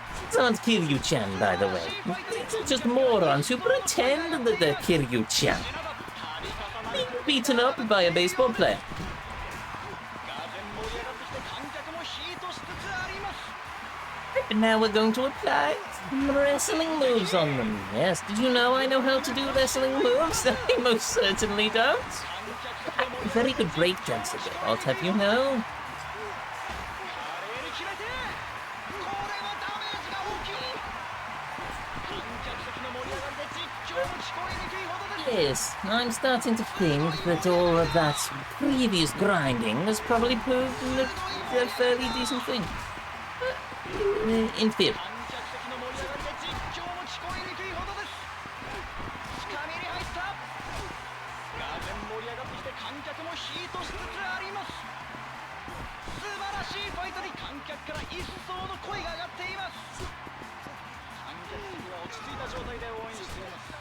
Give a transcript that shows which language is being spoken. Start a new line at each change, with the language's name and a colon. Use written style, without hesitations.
English: These aren't Kiryu-chan, by the way. These are just morons who pretend that they're Kiryu-chan. Being beaten up by a baseball player.
Japanese: がぜん盛り上がってきて観客もヒートしつつあります
English: And now we're going to apply some wrestling moves on them. Yes, did you know I know how to do wrestling moves? I most certainly don't. I'm a very good breakdancer, I'll have you know.
Japanese: 華麗に決めてこれはダメージが大きい観客席の盛り上がりで実況も聞こえにくいほどです
English: Yes, I'm starting to think that all of that previous grinding has probably proven a fairly decent thing. In theory.
Japanese: 観客席の盛り上がりで実況も聞こえにくいほどですつかみに入ったがぜん盛り上がってきて観客もヒートしつつあります素晴らしいファイトに観客から一層の声が上がっています観客席は落ち着いた状態で応援しています